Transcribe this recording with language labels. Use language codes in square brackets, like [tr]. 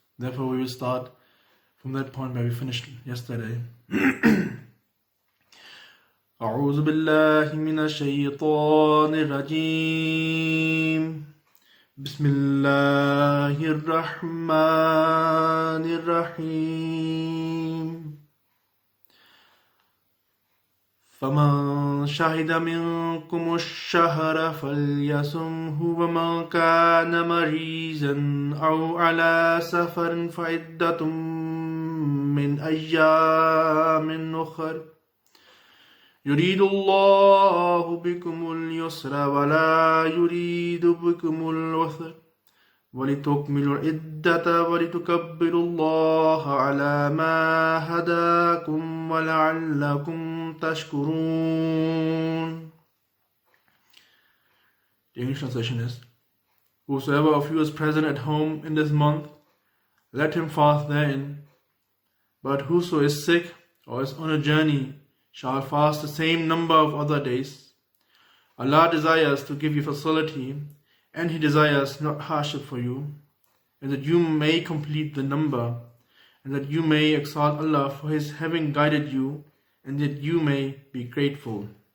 [en] Therefore, we will start from that point where we finished yesterday. [ar] أعوذ بالله من الشيطان الرجيم بسم الله الرحمن الرحيم فمن شهد منكم الشهر فليصمه ومن كان مريضا أو على سفر فعدة من أيام أخر يريد الله بكم اليسر ولا يريد بكم العسر ولتكملوا العدة ولتكبروا الله على ما هداكم ولعلكم تشكرون. [en] The English translation is, whosoever of you is present at home in this month, let him fast therein. But whoso is sick or is on a journey shall fast the same number of other days. Allah desires to give you facility, and He desires not hardship for you, and that you may complete the number, and that you may exalt Allah for His having guided you, and that you may be grateful.